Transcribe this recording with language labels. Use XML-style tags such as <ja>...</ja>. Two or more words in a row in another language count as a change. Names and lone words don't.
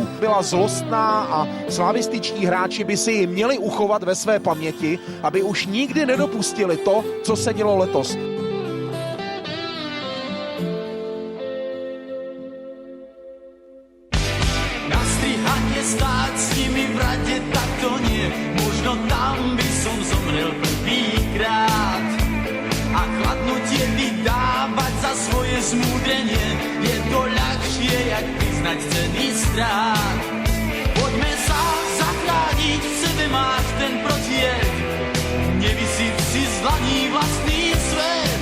<cs>Byla zlostná a slavističtí hráči by si ji měli uchovat ve své paměti, aby už nikdy nedopustili to, co se dělo letos.</cs> <sk>Na strihanie stáť s nimi v rade, tak to nie. Možno tam by som zomrel prvýkrát. A chladnutie vydávať za svoje zmúdrenie, je to ľahšie, jak priznať ceny strát. Poďme sa zachrániť, v sebe máš ten protied, nevysiť si z dlaní vlastný svet.</sk>